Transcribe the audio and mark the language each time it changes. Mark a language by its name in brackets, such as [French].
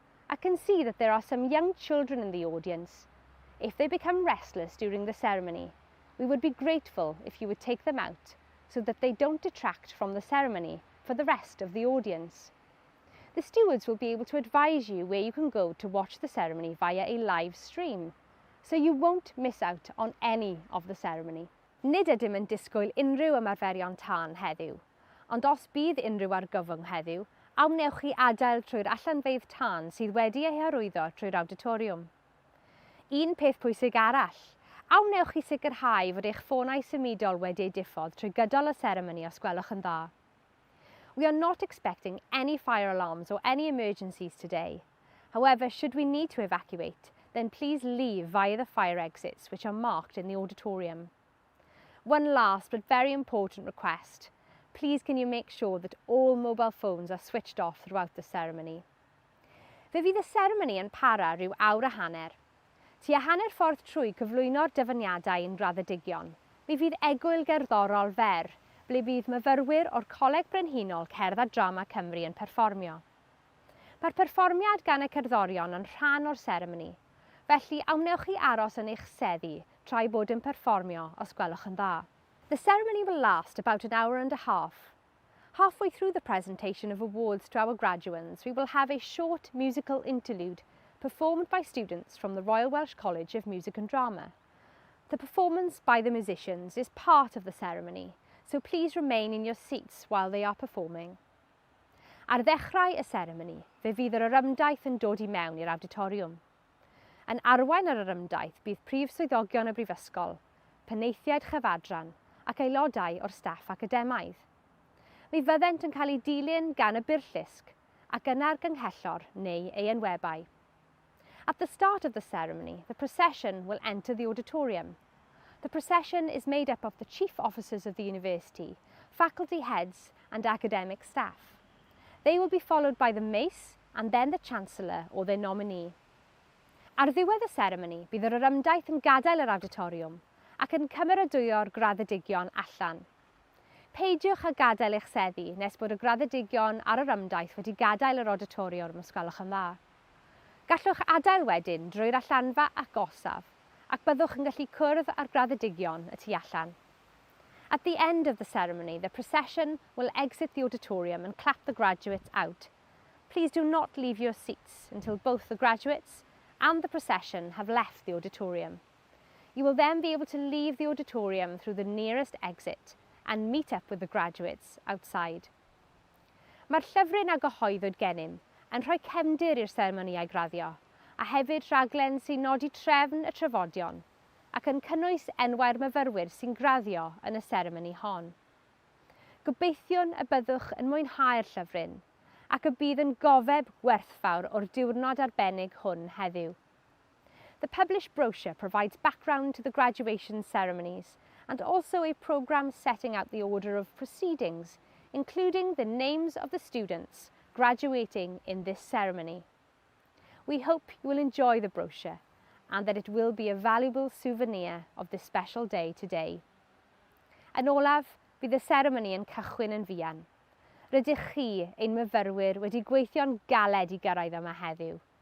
[English] I can see that there are some young children in the audience. If they become restless during the ceremony, we would be grateful if you would take them out so that they don't detract from the ceremony for the rest of the audience. The stewards will be able to advise you where you can go to watch the ceremony via a live stream, so you won't miss out on any of the ceremony. [Welsh] Nid ydym yn disgwyl unrhyw ymarferion tân heddiw, ond os bydd unrhyw argyfwng heddiw, awnewch chi adael trwy'r allanfeydd tân sydd wedi ei hyrwyddo trwy'r auditoriwm. Un peth pwysig arall, awnewch chi sicrhau fod eich ffonau symudol wedi ei diffodd trwy gydol y seremoni os gwelwch yn dda. [English] We are not expecting any fire alarms or any emergencies today. However, should we need to evacuate, then please leave via the fire exits which are marked in the auditorium. One last but very important request. Please can you make sure that all mobile phones are switched off throughout the ceremony. [Welsh] Fe fydd y seremoni yn para rhyw awr a hanner. Tua hanner ffordd trwy cyflwyno'r dyfyniadau yn graddedigion, mi fydd egwyl gerddorol fer, ble bydd myfyrwyr o'r Coleg Brenhinol Cerdd a Drama Cymru yn perfformio. Mae'r perfformiad gan y cerddorion yn rhan o'r seremoni, felly awnewch chi aros yn eich seddi trai bod yn perfformio os gwelwch yn dda. [English] The ceremony will last about an hour and a half. Halfway through the presentation of awards to our graduates, we will have a short musical interlude performed by students from the Royal Welsh College of Music and Drama. The performance by the musicians is part of the ceremony, so please remain in your seats while they are performing. [Welsh] Ar ddechrau y seremoni, fe fydd yr orymdaith yn dod I mewn i'r auditoriwm. Yn arwain ar yr ymdaith bydd prif swyddogion y brifysgol, penaethiaid chyfadran ac aelodau o'r staff academaidd. Mi fyddent yn cael ei dilyn gan y byrllysg ac yna'r gynghellor neu ei enwebau. [English] At the start of the ceremony, the procession will enter the auditorium. The procession is made up of the chief officers of the university, faculty heads and academic staff. They will be followed by the mace and then the Chancellor or their nominee. [Welsh] Ar ddiwedd y seremoni, bydd yr orymdaith yn gadael yr auditoriwm ac yn cymeradwyo'r graddedigion allan. Peidiwch â gadael eich seddi nes bod y graddedigion ar yr ymdaith wedi gadael yr auditoriwm os gwelwch yn dda. Gallwch adael wedyn drwy'r allanfa ac osaf ac byddwch yn gallu cwrdd â'r graddedigion y tu allan. [English] At the end of the ceremony, the procession will exit the auditorium and clap the graduates out. Please do not leave your seats until both the graduates and the procession have left the auditorium. You will then be able to leave the auditorium through the nearest exit and meet up with the graduates outside. [Welsh] Mae'r llyfryn a gyhoeddwyd gennym yn rhoi cefndir i'r seremoniau graddio, a hefyd rhaglen sy'n nodi trefn y trafodion ac yn cynnwys enwau'r myfyrwyr sy'n graddio yn y seremoni hon. Gobeithio'n y byddwch yn mwynhau'r llyfryn ac y bydd yn gofeb werthfawr o'r diwrnod arbennig hwn heddiw. [English] The published brochure provides background to the graduation ceremonies and also a programme setting out the order of proceedings, including the names of the students graduating in this ceremony. We hope you will enjoy the brochure and that it will be a valuable souvenir of this special day today. [Welsh] Yn olaf, bydd y seremoni yn cychwyn yn fuan. Rydych chi, ein myfyrwyr, wedi gweithio'n galed I gyrraedd yma heddiw.